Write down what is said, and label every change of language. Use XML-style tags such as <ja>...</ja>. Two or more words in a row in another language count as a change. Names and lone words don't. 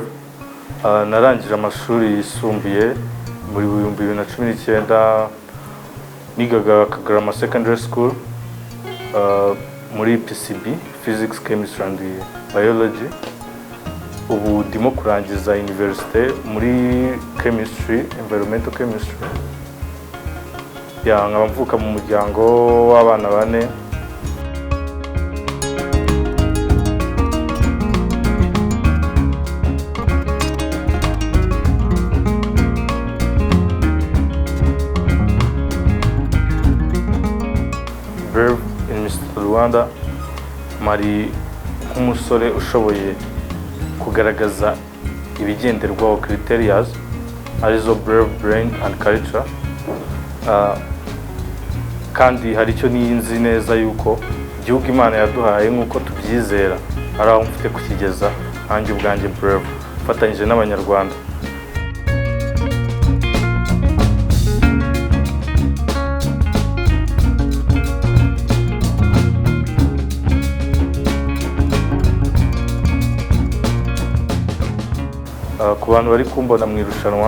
<rw>Narangije amashuri yisumbuye muri 2019 nigaga Kagarama Secondary School muri PCB</rw> <en>Physics, Chemistry and Biology.</en> <rw>Ubu ndimo kurangiza university muri Chemistry,</rw> <en>Environmental Chemistry.</en> <rw>Nkaba mvuka mu muryango w'abana bane. Brave in Mister Rwanda, mari nk'umusore ushoboye kugaragaza ibigenderwaho criterias arizo</rw> <en>brave, brain and culture.</en> <rw>Kandi hari icyo niyinzi neza yuko igihugu Imana yaduhaye nk'uko tubyizera ari aho mfite kukigeza hanjye ubwanjye Brave fatanyije n'abanyarwanda. Ku bantu bari kumbona mu irushanwa,</rw>